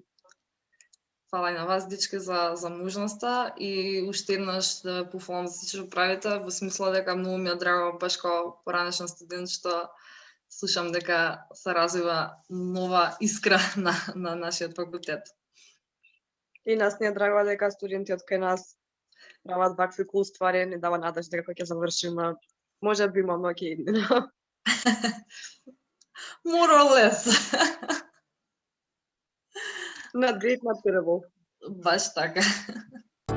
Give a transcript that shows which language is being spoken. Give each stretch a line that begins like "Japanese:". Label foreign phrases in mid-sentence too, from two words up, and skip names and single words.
Macedonian: Фала и на вас, дечки, за можноста и уште еднаш да пофалам за сите што правите, во смисла дека многу ми е драго, баш како поранешен студент, што слушам дека се развива нова искра на нашиот факултет. И нас не е драго дека студенти од кај нас прават вакви кул ствари, не дава надеж дека кога ќе завршиме, може би имаме ќе иднина.
English: More or less. Not great, not terrible.
Macedonian: Баш така.